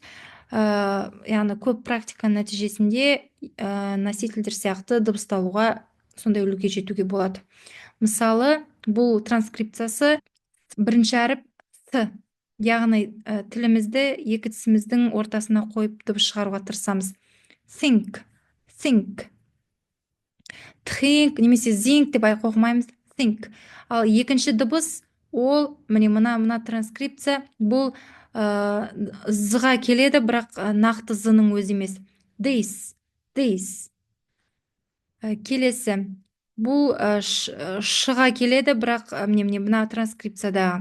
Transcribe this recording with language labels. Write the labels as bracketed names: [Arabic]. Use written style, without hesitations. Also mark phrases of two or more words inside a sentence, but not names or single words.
[Kazakh] Яғни көп практика нәтижесінде носительдер сияқты дыбысталуға сондай үлгіге жетуге болады. Мысалы, бұл транскрипциясы бірінші әріп С. Яғни тілімізді екі тісіміздің ортасына қойып дыбыс шығаруға тырысамыз. [English] Think, think. Think немесе think деп оқымаймыз. Think. [Kazakh] Ал екінші дыбыс, ол мына транскрипция, бұл з-ға келеді, бірақ нақты з-ның өзі емес. [English] This, this. [Kazakh] Келесі, бұл ш-ға келеді, бірақ мына транскрипцияда.